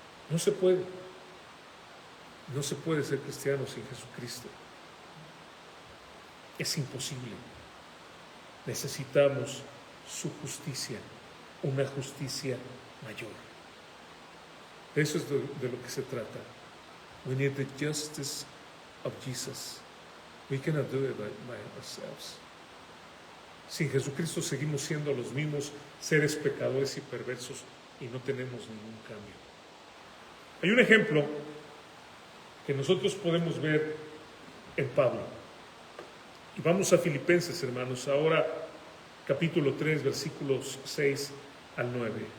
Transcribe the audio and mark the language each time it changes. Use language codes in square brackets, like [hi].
[es] No se puede. No se puede ser cristiano sin Jesucristo. Es imposible. Necesitamos su justicia, una justicia mayor. De eso es de lo que se trata. [en] We need the justice of Jesus. We cannot do it by ourselves. [es] Sin Jesucristo seguimos siendo los mismos seres pecadores y perversos y no tenemos ningún cambio. Hay un ejemplo que nosotros podemos ver en Pablo. Y vamos a Filipenses, hermanos, ahora capítulo 3, versículos 6 al 9.